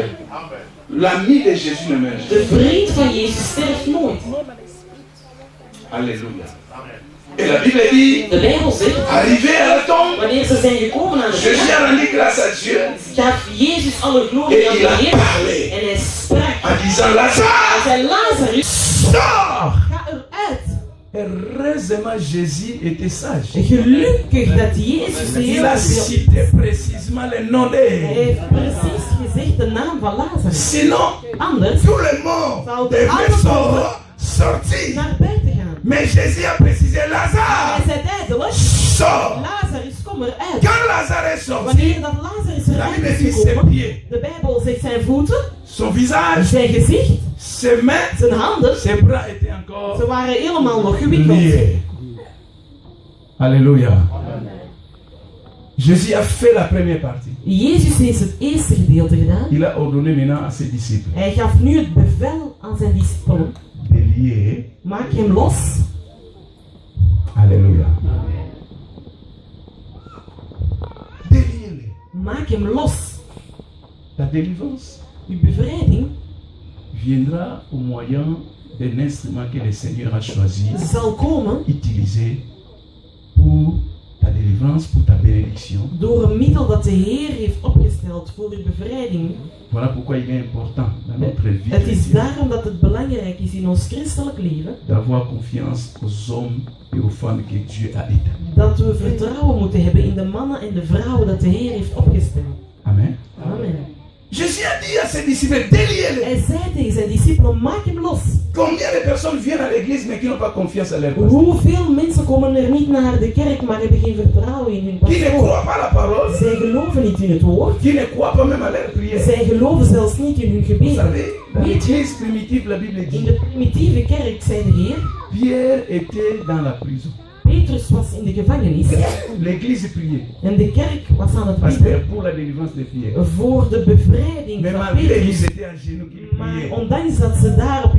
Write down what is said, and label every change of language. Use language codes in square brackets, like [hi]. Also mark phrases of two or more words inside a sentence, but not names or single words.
[fr] L'ami de Jésus ne meurt jamais. [nl] De vriend van Jezus sterft nooit. [fr] Alléluia. Et la Bible dit, [nl] De Bijbel zegt, [fr] arrivé à la tombe, [nl] wanneer ze zijn gekomen aan het [fr] Jésus [nl] graf, [fr] a rendu grâce à Dieu [nl] gaf Jezus alle [fr] et [nl] glorie aan [fr] il [nl] de [fr] a [nl] Heer. [fr] parlé [nl] En hij sprak. [fr] en disant, Lazare, [nl] Hij zei, Lazarus, [fr] sors. [nl] ga eruit. [fr] Heureusement, Jésus était sage. [nl] Gelukkig dat Jezus [fr] Il [nl] heel [fr] a [nl] veel... [fr] cité précisément le nom [nl] Hij [fr] de. [nl] heeft precies gezegd de naam van Lazarus. [fr] Sinon, [nl] Anders [fr] tout le monde devait sortir. [nl] naar buiten gaan. [fr] Mais Jésus a précisé, [nl] Hij [fr] Lazare, [nl] zei tijdelijk, [fr] sors. [nl] Lazarus, kom eruit. [fr] Quand Lazare est sorti, [nl] Wanneer dat Lazarus [fr] la [nl] eruit [fr] Bible [nl] is [fr] dit ses [nl] gekomen, [fr] pieds, [nl] de Bijbel zegt zijn voeten, [fr] son visage, [nl] zijn gezicht, [fr] ses mains, [nl] zijn handen, [fr] ses bras étaient [nl] ze [fr] encore [nl] waren helemaal nog gewikkeld. [fr] liés. Alléluia. Jésus a fait la première partie. [nl] Jezus heeft het eerste gedeelte gedaan. [fr] Il a ordonné maintenant à ses disciples [nl] Hij gaf nu het bevel aan zijn discipelen. [fr] de lier. [nl] Maak hem los. [fr] Alléluia. Déliez-les. [nl] Maak hem los. [fr] La délivrance [nl] Uw bevrijding [fr] viendra au moyen un instrument que le Seigneur a choisi, [nl] zal komen [fr] utilisé pour ta délivrance, pour ta bénédiction. [nl] door een middel dat de Heer heeft opgesteld voor uw bevrijding. [fr] Voilà pourquoi il est important dans notre vie [nl] Het is [fr] chrétienne [nl] daarom dat het belangrijk is in ons christelijk leven [fr] d'avoir confiance aux hommes et aux femmes que Dieu a établis. [nl] dat we vertrouwen moeten hebben in de mannen en de vrouwen dat de Heer heeft opgesteld. [fr] Amen. [nl] Amen. [fr] Jésus a dit à ses disciples, déliez-les. [nl] Hij zei tegen zijn discipelen, maak hem los. [fr] Combien de personnes viennent à l'église mais qui n'ont pas confiance à leur pasteur? [nl] Hoeveel mensen komen er niet naar de kerk, maar hebben geen vertrouwen in hun [fr] Qui ne [nl] pastoor? [fr] croient pas à la parole, [nl] Zij geloven niet in het woord. [fr] qui ne croient pas même à leur prière. [nl] Zij geloven zelfs niet in hun [fr] Vous [nl] gebed. [fr] savez, dans l'église primitive, la Bible [nl] In [fr] dit, [nl] de primitieve kerk zei de Heer, [fr] Pierre était dans la prison. [nl] Petrus was in de gevangenis [fr] L'église priait. [nl] en de kerk was aan het [fr] Parce [nl] bidden [fr] que pour la délivrance des Pierre. [nl] voor de bevrijding [fr] Mais [nl] van [fr] malgré qu'ils [nl] Petrus. [fr] étaient à genoux, qu'ils [nl] Maar [fr] priaient. [nl] ondanks dat ze daar op hun